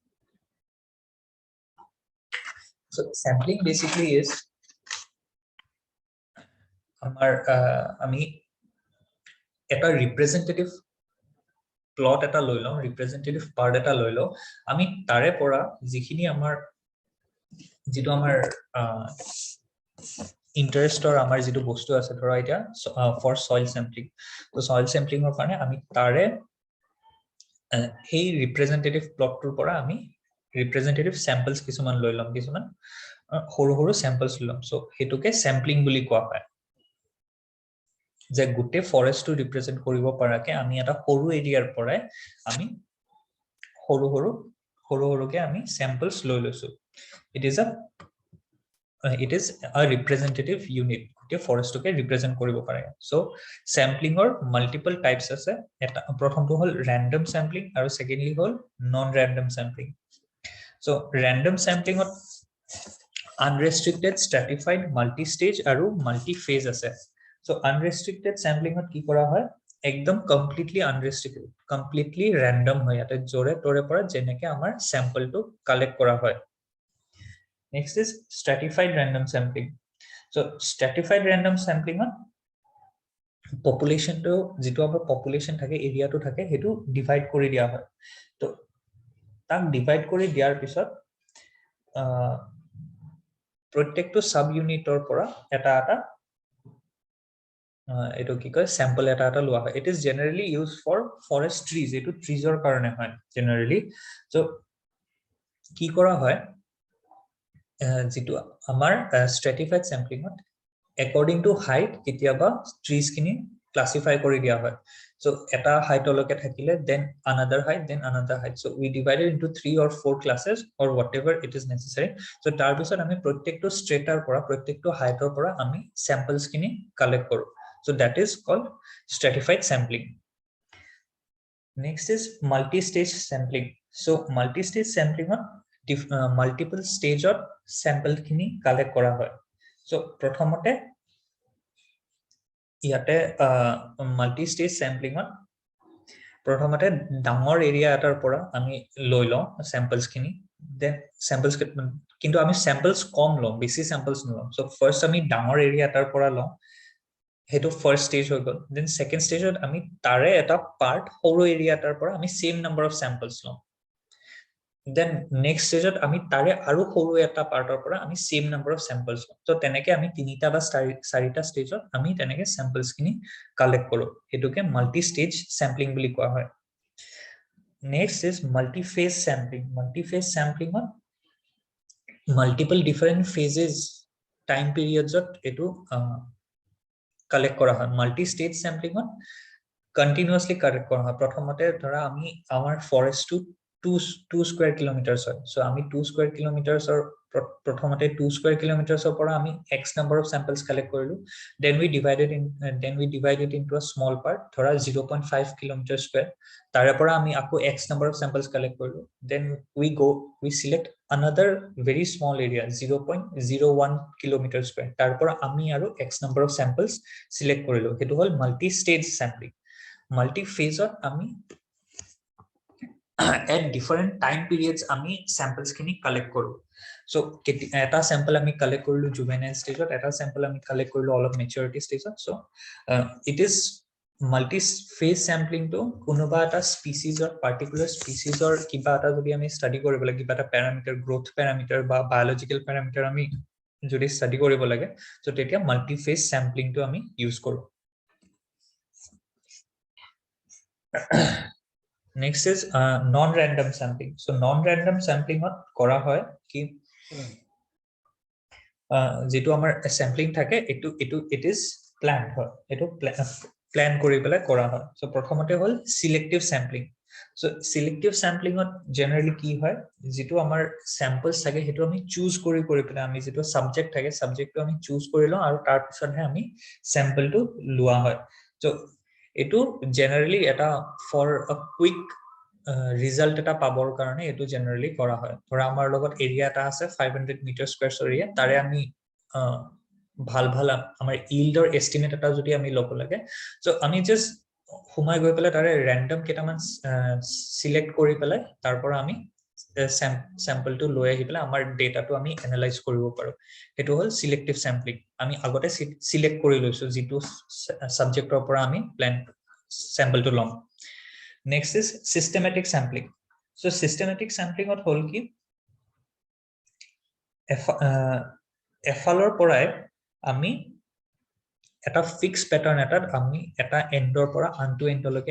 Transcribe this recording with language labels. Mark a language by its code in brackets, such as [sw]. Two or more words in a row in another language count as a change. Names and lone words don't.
[en] so sampling basically is [as] আমাৰ আমি এটা [en] representative plot [as] এটা লৈ লওঁ [en] representative part [as] এটা লৈ লওঁ আমি তাৰে পৰা যিখিনি আমাৰ যেটো আমাৰ ইন্টাৰেষ্টৰ আমাৰ যেটো বস্তু আছে ধৰা এতিয়া [en] for soil sampling [as] তো [en] soil sampling [as] কাৰণে আমি তাৰে এই [en] representative plot [as] পৰা আমি [en] representative samples [as] কিছুমান লৈ লম কিছুমান সৰু সৰু স্যাম্পলস লৈ লম সো হেতুকে স্যাম্পলিং বুলি কোৱা হয় যে গুটে ফৰেষ্টটো ৰিপ্ৰেজেন্ট কৰিব পৰাকে আমি এটা সৰু এৰিয়াৰ পৰাই আমি সৰু সৰুকে আমি স্যাম্পলস লৈ লৈছো [en] it is a representative unit [as] গুটে ফৰেষ্টকে ৰিপ্ৰেজেন্ট কৰিব পাৰে সো স্যাম্পলিংৰ [en] multiple types [as] আছে এটা প্ৰথমটো হল [en] random sampling [as] আৰু সেকেন্ডলি হল [en] non random sampling so random [as] স্যাম্পলিংত [en] unrestricted stratified multi stage [as] আৰু [en] multi phase [as] আছে [en] so unrestricted sampling [as] কি কৰা হয় একদম [en] completely unrestricted completely random [as] হয় ইয়াতে জৰে তৰে পৰা যেনেকে আমাৰ স্যাম্পলটো কালেক্ট কৰা হয় [en] next is stratified random sampling so stratified random sampling population [as] to যেটো আমাৰ population থাকে এৰিয়া টো থাকে হেতু ডিভাইড কৰি দিয়া হয় তো তাক ডিভাইড কৰি দিয়াৰ পিছত প্ৰত্যেকটো [en] sub unit [as] পৰা এটা এটো কি কয় স্যাম্পল এটা লোৱা হয় [en] it is generally use for forest trees [as] এটো ট্ৰিজৰ কাৰণে হয় [en] generally so [as] কি কৰা হয় যেটো আমাৰ [en] stratified sampling according to height [as] কেতিয়াবা ট্ৰিজ খিনি ক্লাসিফাই কৰি দিয়া হয় so এটা হাইটলৈকে থাকিলে [en] then another height so we divided into 3 or 4 classes or whatever it is necessary so [as] তাৰ পিছত আমি প্ৰত্যেকটো স্ট্ৰেটাৰ পৰা প্ৰত্যেকটো হাইটৰ পৰা আমি স্যাম্পলস খিনি কালেক্ট কৰো [en] so that is called stratified sampling next is multi stage sampling so multi stage sampling multiple stage of sample [as] খিনি কালেক্ট কৰা হয় so প্ৰথমতে ইয়াতে [en] multi stage sampling [as] প্ৰথমতে ডাঙৰ এৰিয়া এটাৰ পৰা আমি লৈ লওঁ স্যাম্পলস খিনি [en] then samples [as] কিন্তু আমি স্যাম্পলস কম লওঁ বেছি স্যাম্পলস নলওঁ [en] so first [as] আমি ডাঙৰ এৰিয়া এটাৰ পৰা লওঁ হেতু [en] first stage [as] হৈ গল [en] then second stage [as] আমি তাৰে এটা পাৰ্ট সৰু এৰিয়া এটাৰ পৰা আমি [en] same number of samples [as] লওঁ [en] then next stage [as] আমি তাৰে আৰু সৰু এটা পাৰ্টৰ পৰা আমি [en] same number of samples [as] তো তেনেকে আমি তিনিটা বা চাৰিটা ষ্টেজত আমি তেনেকে স্যাম্পলস খিনি কালেক্ট কৰো এটোকে [en] multi stage sampling [as] বুলি কোৱা হয় [en] next is multi phase sampling multiple different phases time periods [as] এটো কালেক্ট কৰা হয় [en] multi stage sampling continuously [as] কালেক্ট কৰা হয় প্ৰথমতে ধৰা আমি আমাৰ ফৰেষ্টটো 2 [en] square kilometers [as] হয় সো আমি 2 [en] square kilometers [as] প্ৰথমতে 2 [en] square kilometers [as] পৰা আমি [en] x number of samples collect [as] কৰিলো [en] then we divide it into a small part [as] ধৰা 0.5 [en] kilometer square [as] তাৰে পৰা আমি আকৌ [en] x number of samples collect [as] কৰিলো [en] then we select another very small area [as] 0.01 [en] kilometer square [as] তাৰ পৰা আমি আৰু [en] x number of samples select [as] কৰিলো হেতু হল [en] multi stage sampling multi phase [as] আমি [en] at different time periods [as] আমি samples খিনি collect কৰো so এটা sample আমি collect কৰিলো [en] juvenile stage [as] এটা sample আমি collect কৰিলো [en] all of maturity stage so it is multi phase sampling [as] to কোনোবা এটা [en] species or particular species or [as] কিবা এটা যদি আমি study কৰিব লাগে কিবা এটা [en] parameter growth parameter [as] বা [en] biological parameter [as] আমি যদি study কৰিব লাগে so তেতিয়া [en] multi phase sampling [as] to আমি use কৰো [en] Next is non-random sampling. So non-random sampling [as] ত কৰা হয় কি যেটো আমাৰ sampling থাকে [en] it is planned [as] হয় এটো plan কৰি পেলাই কৰা হয় so প্ৰথমতে হল [en] selective sampling so selective sampling [as] ot generally কি হয় যেটো আমাৰ samples থাকে হেতু আমি choose কৰি পেলাই আমি যেটো subject থাকে subject টো আমি choose কৰি লওঁ আৰু তাৰ পিছতহে আমি sample টো লোৱা হয় so এটো generally এটা [en] for a quick result [as] এটা পাবৰ কাৰণে এটো generally কৰা হয় ধৰা আমাৰ লগত এৰিয়া এটা আছে 500 মিটাৰ [en] square area [as] তাৰে আমি ভাল আমাৰ [en] yield or estimate [as] এটা যদি আমি লব লাগে so আমি just হুমাই গৈ পেলাই তাৰে random কেটামান select কৰি পেলাই তাৰ পৰা আমি sample টো লৈ আহি পেলাই আমাৰ data টো আমি analyze কৰিব পাৰো এটো হল selective sampling আমি আগতে select কৰি লৈছো যেটো subjectৰ পৰা আমি [en] plan sample [as] টো লম [en] Next is systematic sampling. So systematic sampling [as] ত হল কি এফালৰ পৰাই আমি এটা [en] fixed pattern [as] এটাত আমি এটা এন্ডৰ পৰা আনটো এন্ডলৈকে